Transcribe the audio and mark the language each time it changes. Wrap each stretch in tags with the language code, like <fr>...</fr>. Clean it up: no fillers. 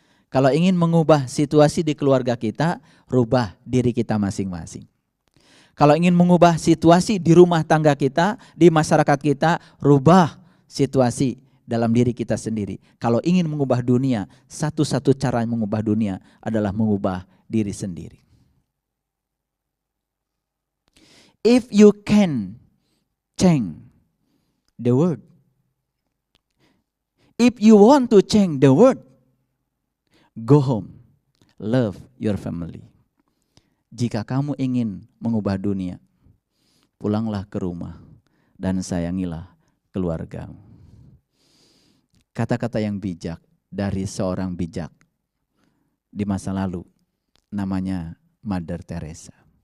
<id>Kalau ingin mengubah situasi di keluarga kita, rubah diri kita masing-masing. Kalau ingin mengubah situasi di rumah tangga kita, di masyarakat kita, rubah situasi dalam diri kita sendiri. Kalau ingin mengubah dunia, satu-satu cara mengubah dunia adalah mengubah diri sendiri.</id> <en>If you can change the world, if you want to change the world, go home, love your family.</en> <id>Jika kamu ingin mengubah dunia, pulanglah ke rumah dan sayangilah keluargamu. Kata-kata yang bijak dari seorang bijak di masa lalu, namanya Mother Teresa.</id>